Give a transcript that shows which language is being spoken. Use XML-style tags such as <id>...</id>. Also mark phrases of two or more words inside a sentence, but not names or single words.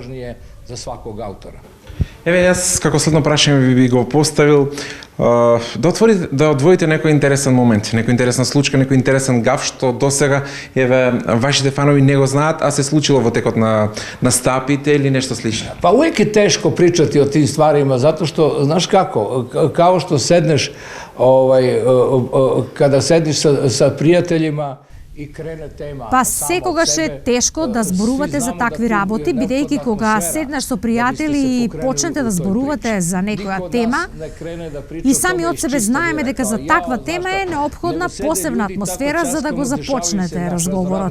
<mk>Еве, јас како следно прашање би го поставил да одвоите некој интересен момент, некој интересна случка, некој интересен гаф што досега еве вашите фанови не го знаат, а се случило во текот на настапите или нешто слично.</mk> <sr>Па uvek je teško pričati o tim stvarima zato što znaš kako, kao što sedneš kada sediš sa prijateljima.</sr> <mk>Па секогаш е тешко да зборувате за такви работи, бидејќи кога седнеш со пријатели и почнете да зборувате за некоја тема, и сами од себе знаеме дека за таква тема е неопходна посебна атмосфера за да го започнете разговорот.</mk>